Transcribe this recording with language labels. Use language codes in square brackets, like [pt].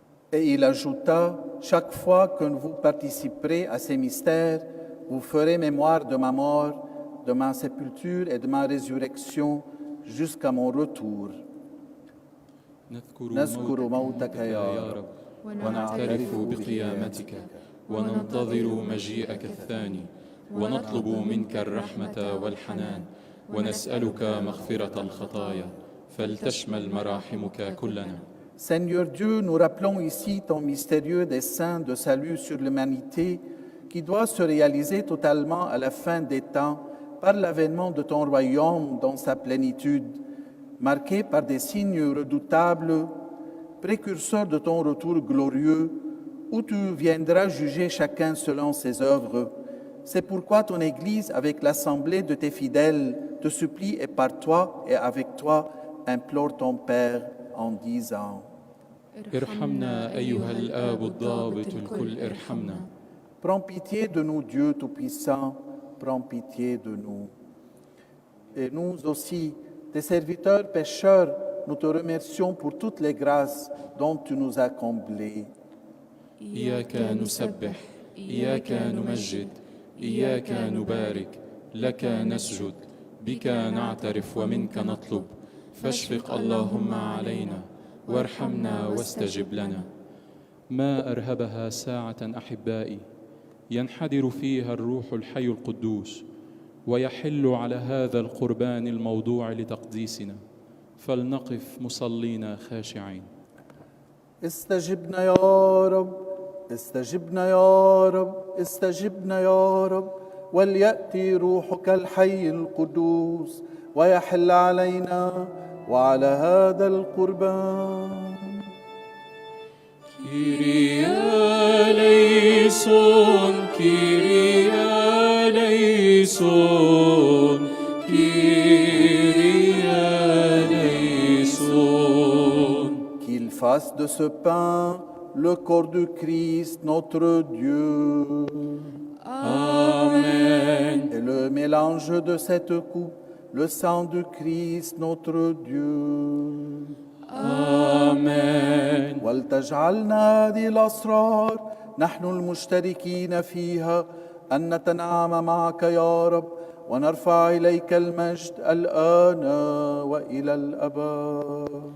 [fr] Et il ajouta, chaque fois que vous participerez à ces mystères, vous ferez mémoire de ma mort, de ma sépulture et de ma résurrection jusqu'à mon retour. [ar] نذكر موتك يا رب ونعترف بقيامتك وننتظر مجيئك الثاني ونطلب منك الرحمة والحنان ونسألك مغفرة الخطايا فلتشمل مراحمك كلنا. [fr] Seigneur Dieu, nous rappelons ici ton mystérieux dessein de salut sur l'humanité qui doit se réaliser totalement à la fin des temps par l'avènement de ton royaume dans sa plénitude, marqué par des signes redoutables, précurseurs de ton retour glorieux, où tu viendras juger chacun selon ses œuvres. C'est pourquoi ton Église, avec l'assemblée de tes fidèles, te supplie et par toi et avec toi implore ton Père en disant: [ar] ارحمنا أيها الآب الضابط الكل ارحمنا. [fr] Prends pitié de nous, Dieu Tout-Puissant, prends pitié de nous. Et nous aussi, tes serviteurs pécheurs, nous te remercions pour toutes les grâces dont tu nous as comblés. [ar] إياك نسبح إياك نمجد إياك نبارك لك نسجد بك نعترف ومنك نطلب فاشفق اللهم علينا وارحمنا واستجب لنا. ما أرهبها ساعة أحبائي ينحدر فيها الروح الحي القدوس ويحل على هذا القربان الموضوع لتقديسنا فلنقف مصلين خاشعين. استجبنا يا رب، استجبنا يا رب، استجبنا يا رب، وليأتي روحك الحي القدوس ويحل علينا وعلى هذا القربان. [el] كيريا ليسون كيريا ليسون كيريا ليسون. [fr] Qu'il fasse de ce pain le corps du Christ notre Dieu. Amen. Et le mélange de cette coupe, le sang du Christ notre Dieu. [ar] آمين. ولتجعلنا هذه الأسرار نحن المشتركين فيها أن نتنعم معك يا رب ونرفع إليك المجد الآن وإلى الأبد.